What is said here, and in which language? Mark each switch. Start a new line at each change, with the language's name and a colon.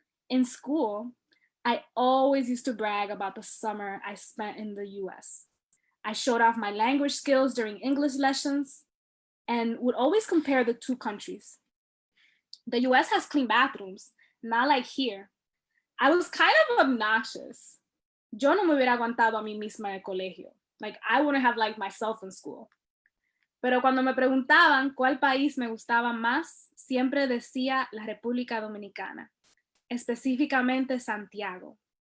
English: In school, I always used to brag about the summer I spent in the US. I showed off my language skills during English lessons and would always compare the two countries. The US has clean bathrooms, not like here. I was kind of obnoxious.
Spanish: Yo no me hubiera aguantado a mí misma en el colegio.
English: Like, I wouldn't have liked myself in school.
Spanish: Pero cuando me preguntaban cuál país me gustaba más, siempre decía la República Dominicana, específicamente Santiago.